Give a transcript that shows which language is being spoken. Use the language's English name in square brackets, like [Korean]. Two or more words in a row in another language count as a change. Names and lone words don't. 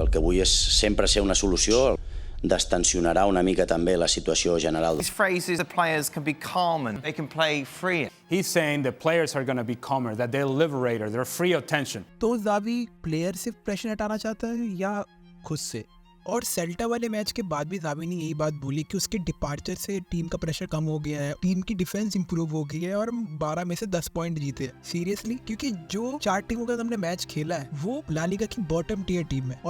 [Catalan] que vull és sempre ser una solució, destensionarà una mica també la situació general. [English] His phrase is the players can be calm and they can play free. He's saying the players are going to be calmer, that they're liberated, they're free of tension. [Hindi] तो जावी प्लेयर से प्रेशर हटाना चाहता है या खुद से? और सेल्टा वाले मैच के बाद भी जावी ने यही बात बोली कि उसके डिपार्चर से टीम का प्रेशर कम हो गया है, टीम की [English] defence improve [Hindi] हो गई है और 12 में से 10 पॉइंट जीते हैं। सीरियसली, क्योंकि जो 4 टीमों का हमने मैच खेला है वो ला लीगा की [English] bottom tier team [Hindi] है।